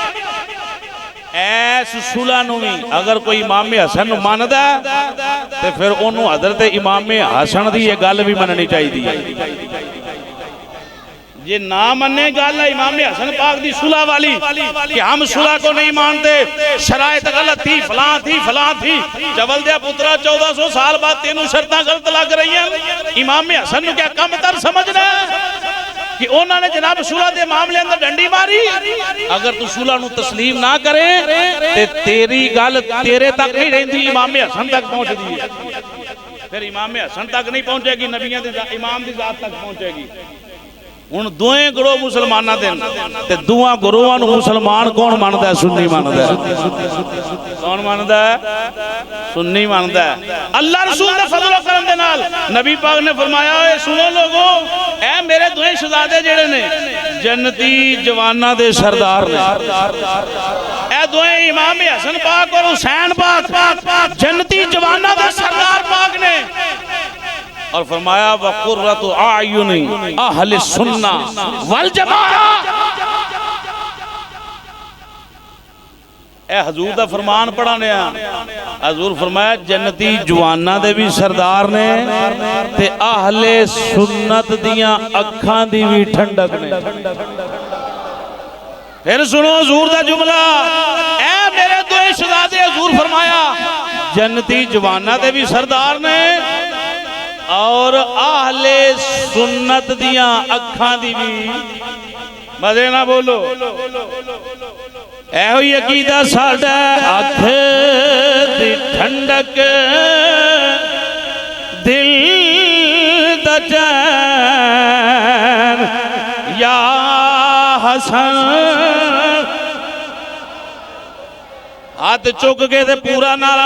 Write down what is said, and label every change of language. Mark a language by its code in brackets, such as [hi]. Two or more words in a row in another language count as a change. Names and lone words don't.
[pa] ایس صلح نو اگر کوئی امام حسن نو ماندہ تو پھر انہوں حضرت امام حسن دی یہ گل بھی مننی چاہی دی یہ نہ مننے گل ہے امام حسن پاک دی صلح والی کہ [ur] ہم صلح کو نہیں مانتے شرائط غلط تھی فلاں تھی [pa] جبل دیا پترہ 1400 سال بعد تینوں شرطاں غلط لگ رہی ہیں امام حسن نو کیا کم تر سمجھنا ہے کہ انہوں نے جناب صلح دے معاملے اندر ڈنڈی ماری اگر تو صلح نو تسلیم نہ کرے تے تیری گل تیرے تک نہیں رہندی امام حسن تک پہنچ دی ہے پھر امام حسن تک نہیں پہنچے گی نبیوں دے امام دی ذات تک پہنچے گی ان دوئیں گروہ مسلمانہ دن تے دوہاں گروہاں نو مسلمان کون ماندا ہے سنی ماندا ہے کون ماندا ہے سنی ماندا ہے اللہ رسول نے فضل و کرم دے نال نبی پاک نے فرمایا اے سنو لوگو اے میرے دوئیں شہزادے جڑے نے جنتی جواناں دے سردار نے اے دوئیں امام حسن پاک اور حسین پاک جنتی جواناں دے سردار پاک نے اور فرمایا [ar] وَقُرَّةُ أَعْيُنِ أَهْلِ السُّنَّةِ وَالْجَمَاعَةِ [pa] اے حضور دا فرمان پڑھانے ہیں حضور فرمایا جنتی جوانہ دے بھی سردار نے تے اہل سنت دیاں اکھاں دی بھی ٹھنڈک نے پھر سنو حضور دا جملہ اے میرے دو شہزادے حضور فرمایا جنتی جوانہ دے بھی سردار نے اور اہل سنت دیاں اکھاں دی بھی مزے نہ بولو اے ہوئی عقیدہ ساڑھا اکھ دی ٹھنڈک دل دا چین یا حسن ہاتھ چک کے تے پورا نعرہ